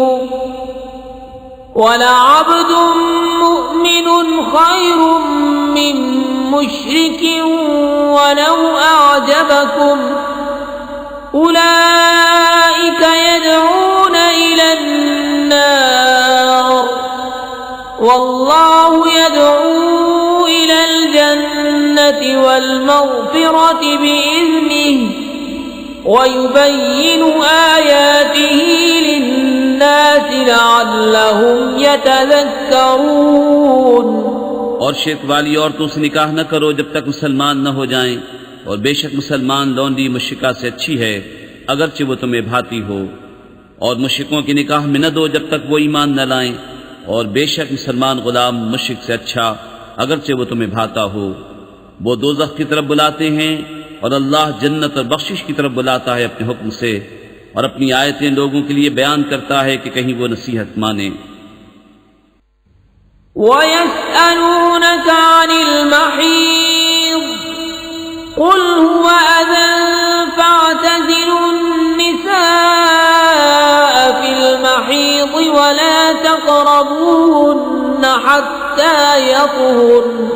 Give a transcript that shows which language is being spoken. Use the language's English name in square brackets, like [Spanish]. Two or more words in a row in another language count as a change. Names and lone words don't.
[Arabic] ولعبد مؤمن خير من مشرك ولو أعجبكم أولئك يدعون إلى النار والله يدعو إلى الجنة والمغفرة بإذنه ويبين آياته للناس لعلهم يتذكرون. [Urdu] اور شرک والی عورتوں سے نکاح نہ کرو جب تک مسلمان نہ ہو جائیں، اور بےشک مسلمان لونڈی مشرکہ سے اچھی ہے اگرچہ وہ تمہیں بھاتی ہو. اور مشرکوں کی نکاح میں نہ دو جب تک وہ ایمان نہ لائیں، اور بےشک مسلمان غلام مشرک سے اچھا اگرچہ وہ تمہیں بھاتا ہو. وہ دوزخ کی طرف بلاتے ہیں اور اللہ جنت اور بخشش کی طرف بلاتا ہے اپنے حکم سے، اور اپنی آیتیں لوگوں کے لیے بیان کرتا ہے کہ کہیں وہ نصیحت مانے. [Arabic] ويسألونك عن المحيض قل هو أذى فاعتزلوا النساء في المحيض ولا تقربوهن حتى يطهرن